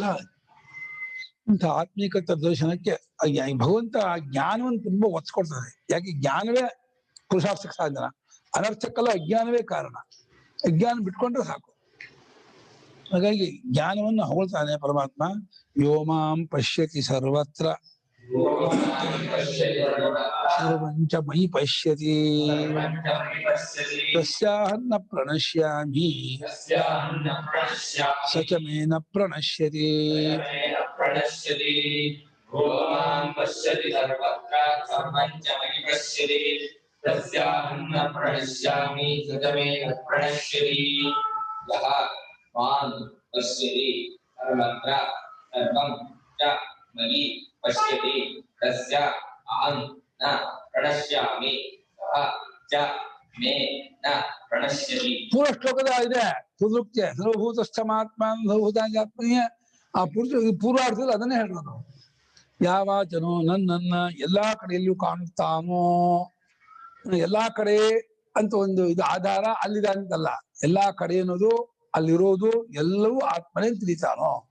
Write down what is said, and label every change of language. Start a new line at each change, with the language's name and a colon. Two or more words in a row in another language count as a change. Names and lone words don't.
Kannada: ಇಂಥ ಆತ್ಮೀಕ ದರ್ಶನಕ್ಕೆ ಭಗವಂತ ಆ ಜ್ಞಾನವನ್ನು ತುಂಬಾ ಒತ್ಸ್ಕೊಡ್ತಾನೆ. ಯಾಕೆ? ಜ್ಞಾನವೇ ಪುರುಷಾರ್ಥಕ್ಕೆ ಸಾಧನ, ಅನರ್ಥಕ್ಕೆಲ್ಲ ಅಜ್ಞಾನವೇ ಕಾರಣ. ಅಜ್ಞಾನ ಬಿಟ್ಕೊಂಡ್ರೆ ಸಾಕು. ಹಾಗಾಗಿ ಜ್ಞಾನವನ್ನು ಹೊಗಳ್ತಾನೆ ಪರಮಾತ್ಮ.
Sanskrit: ವ್ಯೋಮಾಂ ಪಶ್ಯತಿ ಸರ್ವತ್ರ ಸರ್ವಂಚ ಮಯಿ ಪಶ್ಯತಿ ತಸ್ಯಾಹನ್ನ ಪ್ರಣಶ್ಯಾಮಿ ಸಚ ಮೇ ನ ಪ್ರಣಶ್ಯತಿ. ಮಾಂ ಪಶ್ಯತಿ ಸರ್ವತ್ರ ಸರ್ವಂ ಚ ಮಯಿ ಪಶ್ಯತಿ ತಸ್ಯ ಅಹಂ ನ ಪ್ರಣಶ್ಯಾಮಿ ಸಹ ಚ ಮೇ ನ ಪ್ರಣಶ್ಯತಿ.
Kannada: ಪೂರ್ವ ಶ್ಲೋಕದ ಇದೆ ಪುನರುಕ್ತಿ,
Sanskrit: ಸರ್ವಭೂತಸ್ಥಮಾತ್ಮ ಸರ್ವಭೂತಾತ್ಮೀಯ.
Kannada: ಆ ಪೂರ್ವಾರ್ಥದಲ್ಲಿ ಅದನ್ನೇ ಹೇಳೋದು. ಯಾವಾಚನೋ ನನ್ನ ಎಲ್ಲಾ ಕಡೆಯಲ್ಲಿಯೂ ಕಾಣುತ್ತಾನೋ, ಎಲ್ಲಾ ಕಡೆ ಅಂತ ಒಂದು ಇದು ಆಧಾರ ಅಲ್ಲಿದೆ ಅಂತಲ್ಲ, ಎಲ್ಲಾ ಕಡೆ ಅನ್ನೋದು ಅಲ್ಲಿರೋದು ಎಲ್ಲವೂ ಆತ್ಮನೇ ತಿಳಿತಾನೋ.